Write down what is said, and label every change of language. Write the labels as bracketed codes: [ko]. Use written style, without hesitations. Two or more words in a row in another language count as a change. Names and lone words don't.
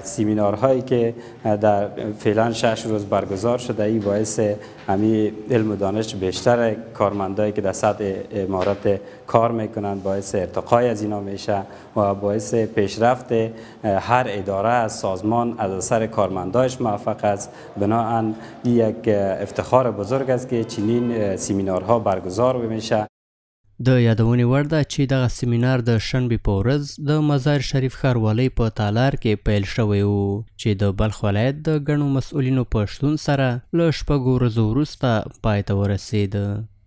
[fa] سیمینارهایی که در فعلا 6 روز برگزار شده این باعث همین علم و دانش بیشتر کارمندایی که در سطح امارات کار میکنند باعث ارتقای از اینا میشه و باعث پیشرفت هر اداره از سازمان از اثر کارمندایش موفق است. بنابراین یک افتخار بزرگ است که چنین سیمینارها برگزار میشه. [ps] د یادونې وړ ده چې دغه سیمینار د شنبې په ورځ د مزار شریف ښاروالۍ په تالار کې پیل شوی و چې د بلخ ولایت د ګڼو مسؤلینو په شتون سره له شپږو ورځو وروسته پای ته ورسېده.